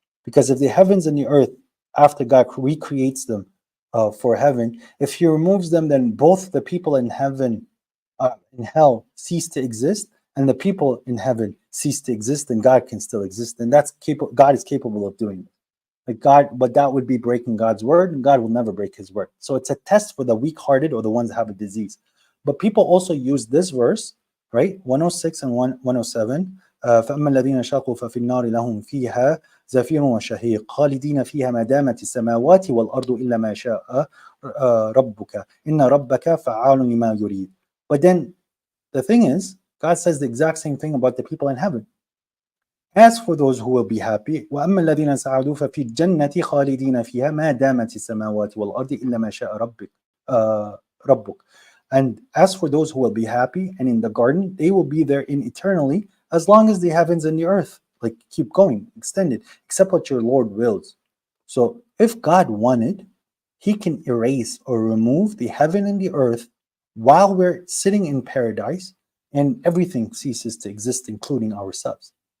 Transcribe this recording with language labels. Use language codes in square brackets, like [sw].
[en] Because if the heavens and the earth, after God recreates them for heaven, if he removes them, then both the people in heaven, in hell, cease to exist, and the people in heaven cease to exist, and God can still exist. And that's God is capable of doing it. Like God, but that would be breaking God's word, and God will never break his word. So it's a test for the weak-hearted or the ones that have a disease. But people also use this verse, right? 106 and 107. [ar] فأما الذين شقوا ففي النار لهم فيها زفير وشهيق خالدين فيها ما دامت السماوات والأرض إلا ما شاء ربك إن ربك فعال لما يريد. [en] But then the thing is, God says the exact same thing about the people in heaven. As for those who will be happy, [ar] وأما الذين سعدوا ففي الجنة خالدين فيها ما دامت السماوات والأرض إلا ما شاء ربك. [en] And as for those who will be happy and in the garden, they will be therein eternally, as long as the heavens and the earth like keep going, extended, except what your Lord wills. So if God wanted, he can erase or remove the heaven and the earth while we're sitting in paradise, and everything ceases to exist, including ourselves.